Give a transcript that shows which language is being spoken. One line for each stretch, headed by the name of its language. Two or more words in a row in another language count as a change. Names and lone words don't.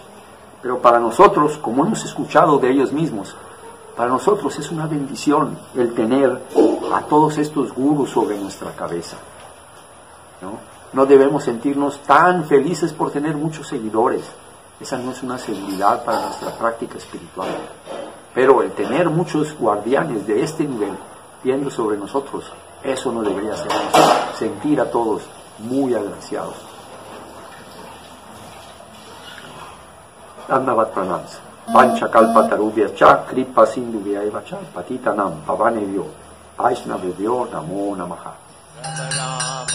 Spanish: Pero para nosotros, como hemos escuchado de ellos mismos, para nosotros es una bendición el tener a todos estos gurus sobre nuestra cabeza, No debemos sentirnos tan felices por tener muchos seguidores. Esa no es una seguridad para nuestra práctica espiritual. Pero el tener muchos guardianes de este nivel viendo sobre nosotros, eso no debería hacernos sentir a todos muy agraciados.
Sanskrit: Dandavat pranams. Pancha kalpa tarubhya cha kripa sindhu vyaiva cha patitanam pavanevyo Vaishnavevyo namo namaha.